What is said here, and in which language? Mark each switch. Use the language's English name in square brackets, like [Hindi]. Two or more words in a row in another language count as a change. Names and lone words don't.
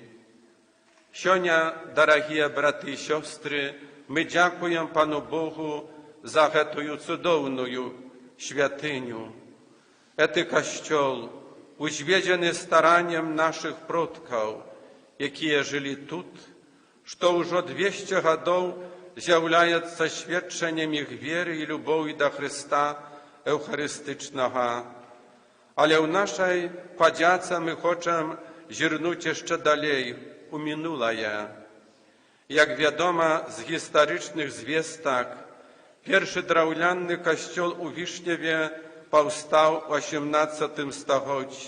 [Belarusian] Сёння, дарагія браты і сёстры, мы дзякуем Пану Богу за гэтую цудоўную святыню. Гэты касцёл узведзены стараннем нашых продкаў, якія жылі тут, што ўжо 200 гадоў [Ukrainian] з'являється свідченням їх віри і любові до Христа Евхаристичного. Але в нашій подяці ми хочемо зірнути ще далі, у минуле. Як відомо з історичних звісток, перший драўляний костел у Вишневе повстав у 18 столітті.